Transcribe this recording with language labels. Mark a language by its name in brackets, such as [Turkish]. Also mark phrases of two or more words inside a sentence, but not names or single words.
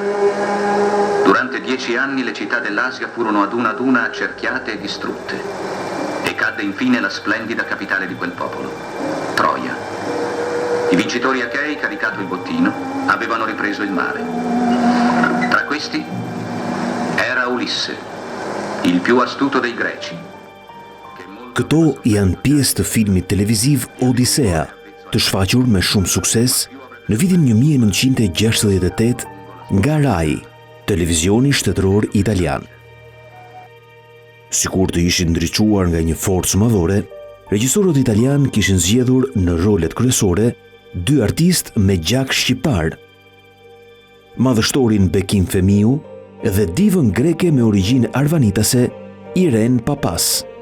[Italian] Durante 10 anni le città dell'Asia furono ad una accerchiate e distrutte. E cadde infine la splendida capitale di quel popolo, Troia. I vincitori achei, caricato il bottino, avevano ripreso il mare. Tra questi era Ulisse, il più astuto dei greci. [Albanian] Këto janë pjesë të filmit televiziv Odisea, të shfaqur me shumë sukses në vitin 1968 nga Rai, televizioni shtetëror italian. Sikur të ishin ndriçuar nga një forcë madhore, regjisorët italian kishin zgjedhur në rolet kryesore 2 artistë me gjak shqiptar, madhështorin Bekim Femiu dhe divën greke me origjinë arvanitase Irene Papas.